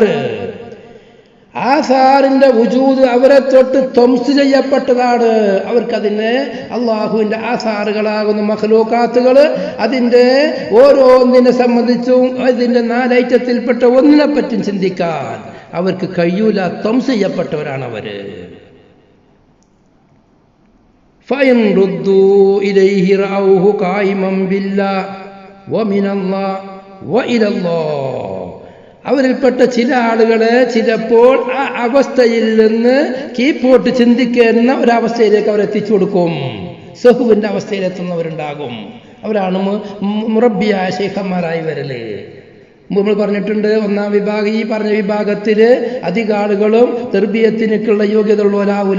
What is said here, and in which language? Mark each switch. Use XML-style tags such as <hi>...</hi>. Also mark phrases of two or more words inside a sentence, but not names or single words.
<ml>ആസാറിന്റെ വുജൂദ് അവരെ തൊട്ട് ത്വംസ് ചെയ്യപ്പെട്ടതാണ്. അവർക്കതിന് അള്ളാഹുവിൻ്റെ ആസാറുകളാകുന്ന മഖ്ലൂഖാത്തുകൾ അതിൻ്റെ ഓരോന്നിനെ സംബന്ധിച്ചും അതിൻ്റെ നാലൈറ്റത്തിൽപ്പെട്ട ഒന്നിനെപ്പറ്റും ചിന്തിക്കാൻ അവർക്ക് കഴിയൂല. ത്വംസ് ചെയ്യപ്പെട്ടവരാണവര്.</ml> <ar>فإن ردوا إليه رأوه قائما بالله ومن الله وإلى الله.</ar> <ml>അവരിൽപ്പെട്ട ചില ആളുകളെ ചിലപ്പോൾ ആ അവസ്ഥയിൽ നിന്ന് കീപ്പോട്ട് ചിന്തിക്കുന്ന ഒരവസ്ഥയിലേക്ക് അവർ എത്തിച്ചു കൊടുക്കും. സഹുവിൻ്റെ അവസ്ഥയിലെത്തുന്നവരുണ്ടാകും. അവരാണ് മുറബിയായ ശൈഖന്മാരായി വരല്. നമ്മൾ പറഞ്ഞിട്ടുണ്ട്, ഒന്നാം വിഭാഗം, ഈ പറഞ്ഞ വിഭാഗത്തിൽ അധിക ആളുകളും തെർബിയത്തിനൊക്കെയുള്ള യോഗ്യത ഉള്ളവരാവൂല.</ml>